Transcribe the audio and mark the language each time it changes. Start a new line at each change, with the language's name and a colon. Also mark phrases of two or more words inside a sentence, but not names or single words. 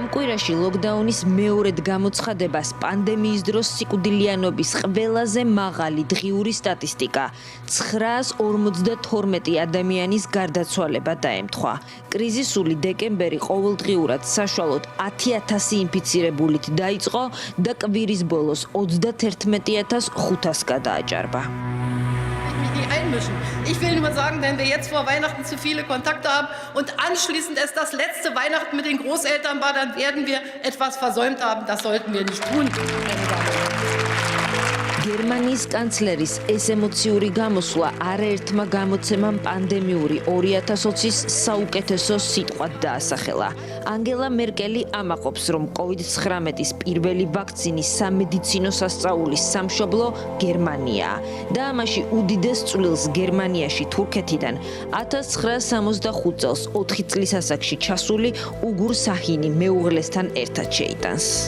Georgian: კვირაში ლოკდაუნის მეორედ გამოცხადებას პანდემიის დროს სიკვდილიანობის ყველაზე მაღალი დღიური სტატისტიკა 952 ადამიანის გარდაცვალება დაემთხვა. კრიზისული დეკემბერი ყოველდღიურად საშუალოდ 10,000 ინფიცირებულით დაიწყო და კვირის ბოლოს 31,500 გადააჭარბა.
German: Einmischen. Ich will nur sagen, wenn wir jetzt vor Weihnachten zu viele Kontakte haben und anschließend es das letzte Weihnachten mit den Großeltern war, dann werden wir etwas versäumt haben. Das sollten wir nicht tun.
Georgian: გერმანიის კანცლერის ეს ემოციური გამოსვლა არაერთმა გამოცემამ პანდემიური 2020-ის საუკეთესო სიტყვად დაასახელა. ანგელა მერკელი ამაყობს, რომ COVID-19-ის პირველი ვაქცინის სამედიცინო სასწაულის სამშობლო გერმანიაა და ამაში უდიდეს წვლილს გერმანიაში თურქეთიდან 1965 წელს 4 წლის ასაკში ჩასული უგურ საჰინი მეუღლესთან ერთად შეიტანს.